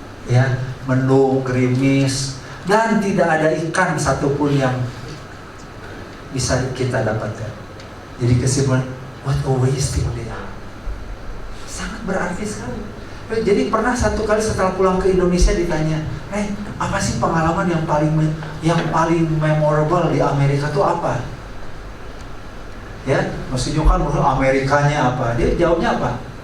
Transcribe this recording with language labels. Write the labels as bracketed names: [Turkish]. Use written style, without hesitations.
[Indonesian] ya, mendung, gerimis, dan tidak ada ikan satupun yang bisa kita dapatkan. Jadi kesimpulan, [English] what a wasting day. [Indonesian] Sangat berarti sekali. Jadi pernah satu kali setelah pulang ke Indonesia ditanya, apa sih pengalaman yang paling memorable di Amerika itu apa? Ya, maksudnya kan Amerikanya apa? Dia jawabnya apa?